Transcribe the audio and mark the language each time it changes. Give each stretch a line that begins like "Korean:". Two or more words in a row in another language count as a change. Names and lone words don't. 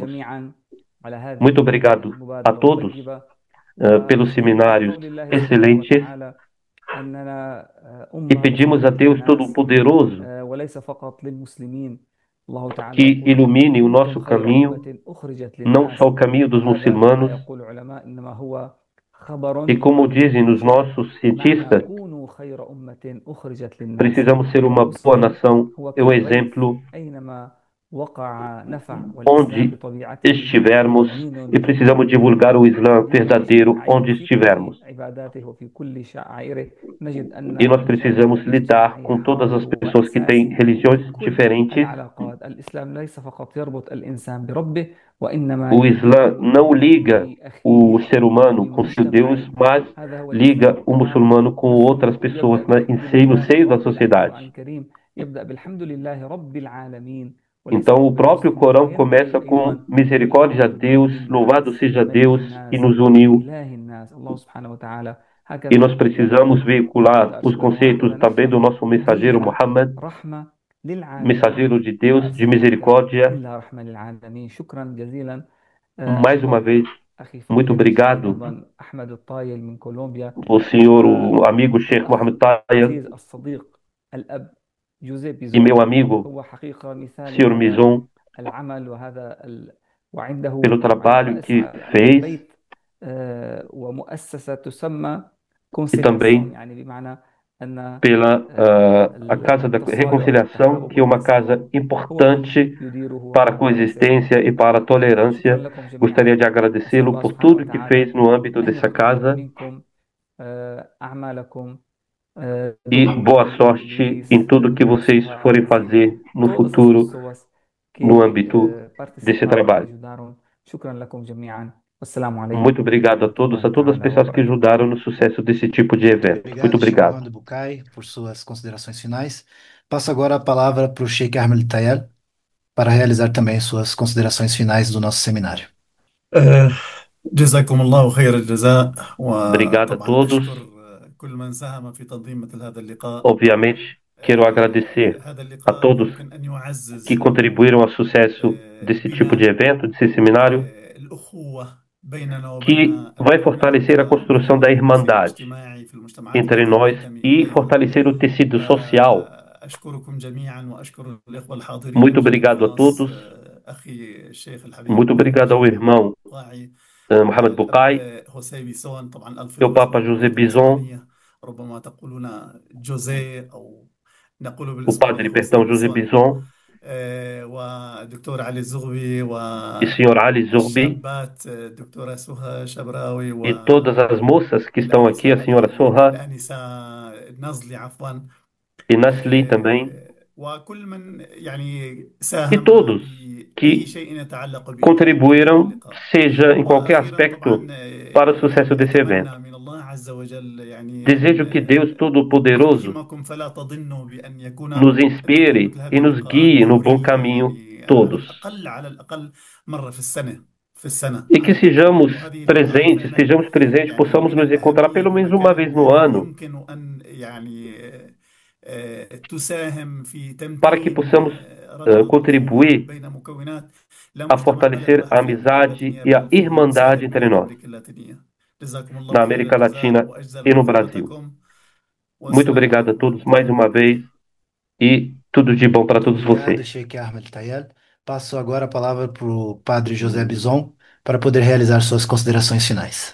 Portuguese: Muito obrigado a todos pelos seminários excelentes e pedimos a Deus Todo-Poderoso que ilumine o nosso caminho, não só o caminho dos muçulmanos, e como dizem os nossos cientistas, precisamos ser uma boa nação, é um exemplo
Arabic: وقع نفع والإسلام
Portuguese: onde
Arabic: بطبيعته
Portuguese: estivermos
Arabic: دين
Portuguese: e precisamos divulgar o Islã verdadeiro onde
Arabic: في كل
Portuguese: estivermos.
Arabic: عباداته وفي كل شعائره نجد أن
Portuguese: E nós
Arabic: المشاركة
Portuguese: precisamos lidar
Arabic: الاجتماعية
Portuguese: com todas as
Arabic: حاضر
Portuguese: pessoas que têm
Arabic: وأساسي
Portuguese: religiões
Arabic: في كل
Portuguese: diferentes.
Arabic: العلاقات. الإسلام ليس فقط يربط الإنسان بربه وإنما
Portuguese: O Islã não
Arabic: يربطه
Portuguese: liga o
Arabic: بأخيه
Portuguese: ser humano com seu Deus,
Arabic: وبمجتمعه.
Portuguese: mas
Arabic: هذا هو الإسلام.
Portuguese: liga o
Arabic: طبعا
Portuguese: muçulmano com outras
Arabic: نحن
Portuguese: pessoas
Arabic: يبدأ
Portuguese: no
Arabic: بالحمد
Portuguese: seio
Arabic: لله
Portuguese: da
Arabic: رب القرآن
Portuguese: sociedade.
Arabic: الكريم يبدأ بالحمد لله رب العالمين وليس
Portuguese: Então, o
Arabic: رب
Portuguese: próprio
Arabic: المسلمين
Portuguese: Corão
Arabic: وينتهي
Portuguese: começa com
Arabic: أيضا
Portuguese: misericórdia a
Arabic: بالقول
Portuguese: Deus,
Arabic: برب
Portuguese: louvado
Arabic: الناس
Portuguese: seja
Arabic: ملك
Portuguese: Deus que
Arabic: الناس
Portuguese: nos uniu.
Arabic: إله الناس الله سبحانه وتعالى.
Portuguese: E
Arabic: هكذا
Portuguese: nós precisamos
Arabic: كما
Portuguese: veicular os
Arabic: أرشدنا
Portuguese: conceitos
Arabic: وعلمنا
Portuguese: também do
Arabic: نحن
Portuguese: nosso mensageiro
Arabic: كلها
Portuguese: Muhammad,
Arabic: رحمة للعالمين
Portuguese: mensageiro de
Arabic: وما
Portuguese: Deus, de
Arabic: أرسلناك
Portuguese: misericórdia.
Arabic: إلا رحمة للعالمين. شكرا جزيلا.
Portuguese: Mais uma
Arabic: أشكر
Portuguese: vez,
Arabic: أخي
Portuguese: muito
Arabic: فضيلة الشيخ
Portuguese: obrigado,
Arabic: أيضا أحمد الطايل من كولومبيا
Portuguese: o senhor, o amigo Sheikh
Arabic: والأخ
Portuguese: Mohammed Tayer
Arabic: العزيز الصديق الأب جوزيه
Portuguese: e
Arabic: بيزون.
Portuguese: meu amigo,
Arabic: هو حقيقة مثال
Portuguese: senhor
Arabic: لهذا
Portuguese: Mizon,
Arabic: العمل وعنده
Portuguese: pelo
Arabic: طبعا
Portuguese: trabalho
Arabic: رأس
Portuguese: que
Arabic: على
Portuguese: fez
Arabic: بيت ومؤسسة تسمى
Portuguese: e
Arabic: كونسيلياسيون،
Portuguese: também
Arabic: يعني بمعنى أن
Portuguese: pela a Casa da
Arabic: التصالح
Portuguese: Reconciliação,
Arabic: والتحابب
Portuguese: que é uma
Arabic: والتسامح
Portuguese: casa
Arabic: هو من
Portuguese: importante
Arabic: يديره
Portuguese: para a
Arabic: هذا المؤسسة.
Portuguese: coexistência e para a
Arabic: شكرا
Portuguese: tolerância.
Arabic: لكم جميعا.
Portuguese: Gostaria de
Arabic: أسأل
Portuguese: agradecê-lo
Arabic: الله
Portuguese: por
Arabic: سبحانه
Portuguese: tudo que
Arabic: وتعالى
Portuguese: fez no âmbito
Arabic: أن
Portuguese: dessa
Arabic: يتقبل
Portuguese: casa
Arabic: منكم أعمالكم
Portuguese: e
Arabic: دكتور
Portuguese: boa sorte em
Arabic: لويس
Portuguese: tudo que
Arabic: دكتور
Portuguese: vocês
Arabic: سوها
Portuguese: forem
Arabic: أنستيو
Portuguese: fazer no todas as futuro pessoas no que âmbito desse participaram e trabalho. ajudaram.
Arabic: شكرا لكم جميعا والسلام عليكم
Portuguese: Muito obrigado a
Arabic: ورحمة
Portuguese: todos,
Arabic: الله
Portuguese: a todas as
Arabic: تعالى
Portuguese: pessoas que
Arabic: وبركاته.
Portuguese: ajudaram no sucesso desse tipo de Muito evento. Muito obrigado, Sheikh obrigado. Mohammed Bukai, por suas considerações finais. Passo agora a palavra para o Sheikh Ahmed Tayal para realizar também suas considerações finais do nosso seminário.
Arabic: جزاكم الله خير الجزاء.
Portuguese: Obrigado a
Arabic: وطبعا
Portuguese: todos.
Arabic: أشكر كل من ساهم في تنظيم مثل هذا اللقاء.
Portuguese: Obviamente, quero agradecer
Arabic: هذا
Portuguese: a
Arabic: اللقاء
Portuguese: todos
Arabic: يمكن أن يعزز
Portuguese: que contribuíram ao sucesso desse tipo de
Arabic: بناء
Portuguese: evento, desse seminário,
Arabic: الأخوة بيننا وبين
Portuguese: que vai fortalecer a construção da irmandade
Arabic: الاجتماعي في المجتمعات
Portuguese: entre
Arabic: التي
Portuguese: nós
Arabic: ننتمي
Portuguese: e
Arabic: إليها.
Portuguese: fortalecer o tecido social.
Arabic: أشكركم جميعا وأشكر الإخوة الحاضرين
Portuguese: Muito
Arabic: بشكل
Portuguese: obrigado a
Arabic: خاص
Portuguese: todos.
Arabic: أخي الشيخ الحبيب
Portuguese: Muito obrigado ao irmão
Arabic: القاعي
Portuguese: Mohamed Bukai,
Arabic: الأب هوسيه بيسون. طبعا ألف
Portuguese: e ao Papa José Bison,
Arabic: ربما تقولون جوزيه أو نقول
Portuguese: o
Arabic: بالنسبة
Portuguese: Padre,
Arabic: لي
Portuguese: perdão, José Bison
Arabic: ودكتور علي الزغبي
Portuguese: e Sr. Ali Zurbi,
Arabic: والشابات الدكتورة سهى شبراوي
Portuguese: e todas as moças que estão aqui, a senhora Soha
Arabic: الآنسة نازلي عفوا
Portuguese: e Nasli também,
Arabic: وكل من يعني
Portuguese: e
Arabic: ساهم
Portuguese: todos
Arabic: بأي
Portuguese: que
Arabic: شيء يتعلق
Portuguese: contribuíram,
Arabic: باللقاء.
Portuguese: seja em qualquer
Arabic: وأخيرا
Portuguese: aspecto,
Arabic: طبعا
Portuguese: para o sucesso desse evento.
Arabic: أتمنى من الله عز وجل يعني
Portuguese: Desejo que Deus Todo-Poderoso
Arabic: يلهمكم فلا تظنوا بأن يكون
Portuguese: nos inspire
Arabic: مثل هذه
Portuguese: e nos
Arabic: اللقاءات
Portuguese: guie no bom
Arabic: دورية،
Portuguese: caminho,
Arabic: يعني
Portuguese: todos.
Arabic: على الأقل مرة في السنة.
Portuguese: E que estejamos presentes, possamos nos encontrar pelo menos uma vez no ano,
Arabic: يمكن أن يعني تساهم في
Portuguese: para que
Arabic: تمكين
Portuguese: possamos contribuir
Arabic: بين مكونات
Portuguese: a fortalecer a amizade e a irmandade entre nós, na América Latina e no Brasil. Muito obrigado a todos mais uma vez e tudo de bom para todos Obrigado, vocês. Sheikh Ahmed Tayal. Passo agora a palavra para o Padre José Bison para poder realizar suas considerações finais.